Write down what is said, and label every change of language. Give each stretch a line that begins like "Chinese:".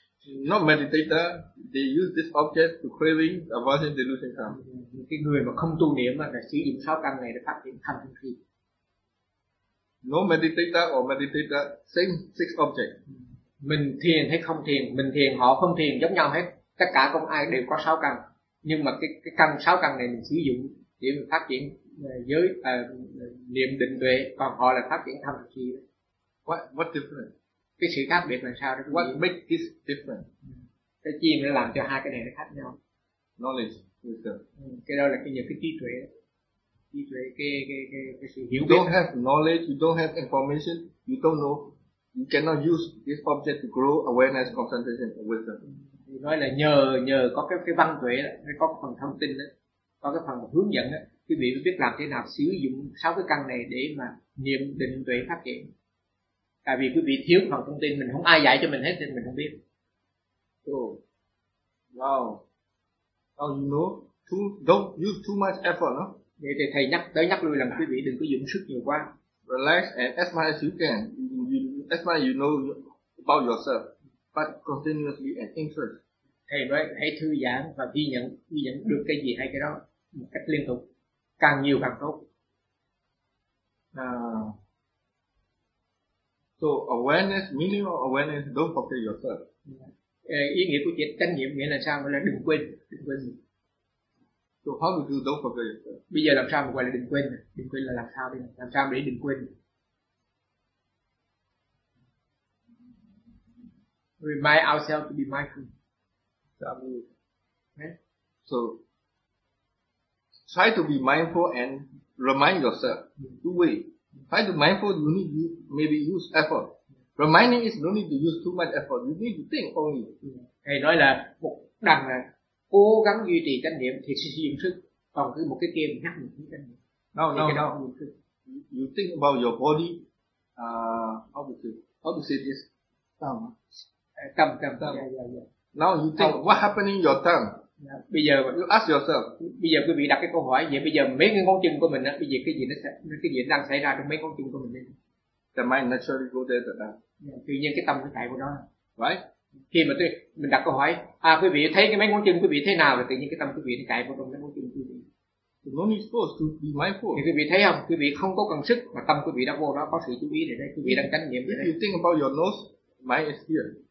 English: Not meditator, they use this object to craving, aversion, delusion, tham.
Vietnamese: Cái người mà không tu niệm là sử dụng sáu căn này để phát triển tham sân si.
English: No meditator or meditator, same six object.
Vietnamese: Mình thiền hay không thiền, mình thiền họ không thiền giống nhau hết. Tất cả không ai đều có sáu căn, nhưng mà cái căn sáu căn này mình sử dụng để mình phát triển giới niệm định tuệ, còn họ là phát triển tham chi.
English: What different?
Vietnamese: Cái sự khác biệt là sao?
English: What make this different?
Vietnamese: cái chim nó làm cho hai cái này nó khác nhau.
English: Knowledge, wisdom.
Vietnamese: Cái đó là cái nhờ cái trí tuệ. Trí tuệ cái sự hiểu biết.
English: You don't have knowledge, you don't have information, you don't know. You cannot use this object to grow awareness, concentration, and wisdom.
Vietnamese: Thì nói là nhờ có cái văn tuệ đó, có cái phần thông tin đó, có cái phần hướng dẫn đó, quý vị mới biết làm thế nào sử dụng sáu cái căn này để mà niệm định tuệ phát triển. Tại vì quý vị thiếu phần thông tin, mình không ai dạy cho mình hết nên mình không biết.
English: Oh, you know, don't use too much effort, no?
Vietnamese: Vậy thì thầy nhắc tới nhắc lui là quý vị đừng có dùng sức nhiều quá.
English: Relax and as much as you can, as much you know about yourself, but continuously and interest.
Vietnamese: Thầy nói hãy thư giãn và ghi nhận được cái gì hay cái đó một cách liên tục, càng nhiều càng tốt.
English: So awareness, meaning of awareness, don't forget yourself.
Vietnamese: Ý nghĩa của chữ chánh niệm nghĩa là sao? Nghĩa là đừng quên.
English: So how do you don't forget yourself?
Vietnamese: Bây giờ làm sao mà gọi là đừng quên? Đừng quên là làm sao đây? Làm sao để đừng quên?
English: Remind ourselves to be mindful. So try to be mindful and remind yourself. Two ways. Try to be mindful, you need to maybe use effort. Reminding is no need to use too much effort. You need to think only.
Vietnamese: Thầy nói là một đằng là cố gắng duy trì chánh niệm thì sẽ dùng sức. Còn cứ một cái kia mình nhắc mình cái chánh niệm. No. Cái đó không dùng sức.
English: You think about your body. How to say this?
Vietnamese: Tâm. Yeah.
English: Now you think what happening your tongue.
Vietnamese: Yeah. Bây giờ
English: you ask yourself.
Vietnamese: Bây giờ quý vị đặt cái câu hỏi vậy. Bây giờ mấy cái ngón chân của mình á, bây giờ cái gì đang xảy ra trong mấy ngón chân của mình đây?
English: The mind naturally go there to that.
Vietnamese: Tự nhiên cái tâm nó chạy của nó.
English: Right?
Vietnamese: Khi mà mình đặt câu hỏi, quý vị thấy cái mấy ngón chân quý vị thế nào, thì tự nhiên cái tâm quý vị nó chạy vào trong mấy ngón chân quý vị.
English: So no need force to be mindful.
Vietnamese: Thì quý vị thấy không? Quý vị không có cần sức mà tâm quý vị đã vô đó, có sự chú ý để đấy. Quý vị đang chánh niệm.
English: If you think about your nose, mind is here.